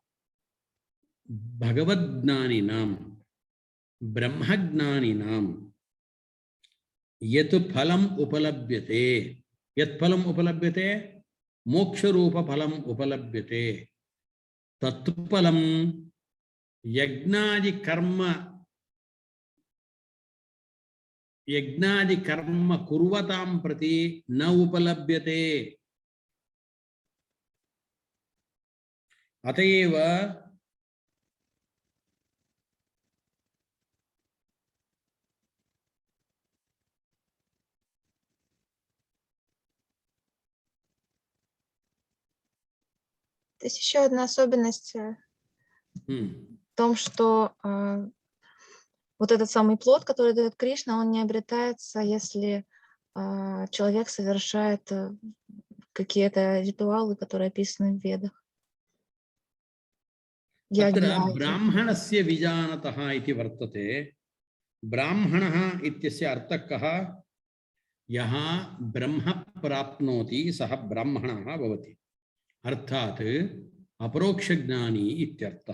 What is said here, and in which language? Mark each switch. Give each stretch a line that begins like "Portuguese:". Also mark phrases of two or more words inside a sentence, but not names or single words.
Sanskrit: भगवद्ज्ञानिनां ब्रह्मज्ञानिनां यत् फलम् उपलभ्यते, यत् फलम् उपलभ्यते, मोक्षरूपफलम् उपलभ्यते, तत् फलं यज्ञादिकर्म कुर्वतां प्रति न उपलभ्यते। अतएव
Russian: То есть еще одна особенность в том, что вот этот самый плод, который дает Кришна, он не обретается, если человек совершает какие-то ритуалы, которые описаны в Ведах.
Sanskrit: अत्र ब्राह्मणस्य विजानतः इति वर्तते। ब्राह्मणः इत्यस्य अर्थः कः? यः ब्रह्म प्राप्नोति सः ब्राह्मणः भवति, अर्थात् अपरोक्षज्ञानी इत्यर्थः।